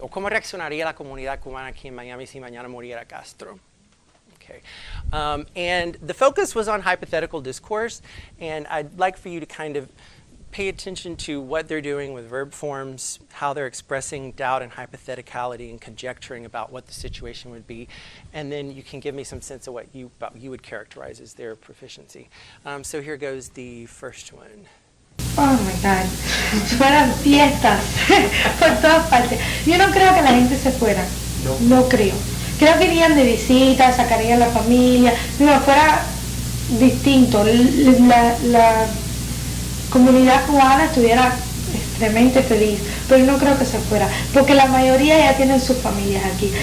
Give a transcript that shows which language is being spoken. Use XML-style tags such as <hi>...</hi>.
<es>O ¿cómo reaccionaría la comunidad cubana aquí en Miami si mañana muriera Castro?</es> <en>Okay. And the focus was on hypothetical discourse, and I'd like for you to kind of pay attention to what they're doing with verb forms, how they're expressing doubt and hypotheticality and conjecturing about what the situation would be, and then you can give me some sense of what you would characterize as their proficiency. So here goes the first one. Oh my God,</en> <es>fueran fiestas por todas partes. Yo no creo que la gente se fuera, no creo. Creo que irían de visita, sacarían a la familia, no, fuera distinto. La comunidad cubana estuviera extremadamente feliz, pero no creo que se fuera, porque la mayoría ya tienen sus familias aquí.</es>